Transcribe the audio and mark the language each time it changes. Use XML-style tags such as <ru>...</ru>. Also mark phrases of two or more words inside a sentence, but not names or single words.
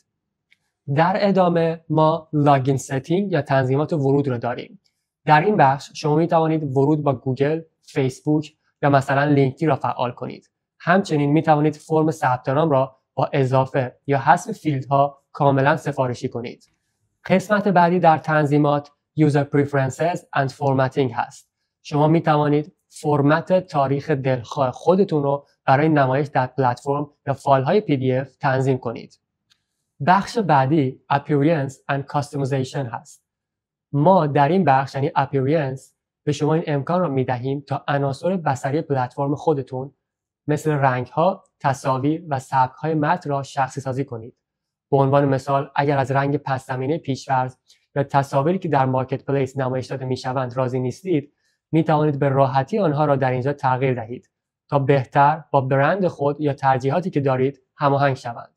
<fa>در ادامه ما</fa> <en>login setting</en> <fa>یا تنظیمات ورود را داریم. در این بخش شما می‌توانید ورود با گوگل، فیسبوک یا مثلا لینکدین را فعال کنید. همچنین می توانید فرم ثبت نام را با اضافه یا حذف فیلدها کاملا سفارشی کنید. قسمت بعدی در تنظیمات</fa> <en>user preferences and formatting</en> <fa>هست. شما می توانید فرمت تاریخ دلخواه خودتون رو برای نمایش در پلتفرم یا فایل های PDF تنظیم کنید. بخش بعدی</fa> <en>appearance and customization</en> <fa>هست. ما در این بخش یعنی appearance به شما این امکان را می دهیم تا عناصر بصری پلتفرم خودتون مثل رنگ‌ها، تصاویر و سبک‌های متن را شخصی سازی کنید. به عنوان مثال اگر از رنگ پس‌زمینه پیش‌فرض یا تصاویری که در</fa> <en>market place</en> <fa>نمایش داده می‌شوند راضی نیستید، می توانید به راحتی آنها را در اینجا تغییر دهید تا بهتر با برند خود یا ترجیحاتی که دارید هماهنگ شوند.</fa>